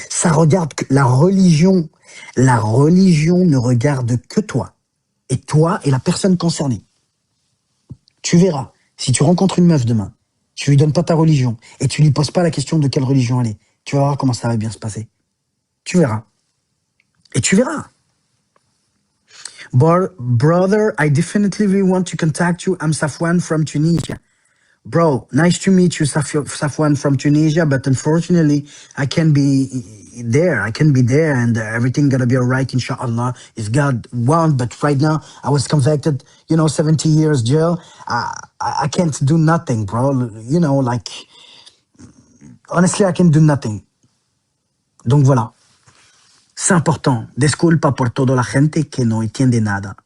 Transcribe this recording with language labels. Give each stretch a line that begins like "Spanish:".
French: Ça regarde que la religion ne regarde que toi. Et toi et la personne concernée. Tu verras, si tu rencontres une meuf demain, tu lui donnes pas ta religion et tu lui poses pas la question de quelle religion elle est. Tu vas voir comment ça va bien se passer. Tu verras. Et tu verras.
English: Brother, I definitely want to contact you. I'm Safwan from Tunisia. Bro, nice to meet you, Safwan from Tunisia, but unfortunately, I can't be there. I can't be there, and everything gonna be alright, inshallah, if God want. But right now, I was convicted, 70 years jail. I can't do nothing, bro. Honestly, I can do nothing.
French: Donc voilà. C'est important.
Spanish: Disculpa por toda la gente que no entiende nada.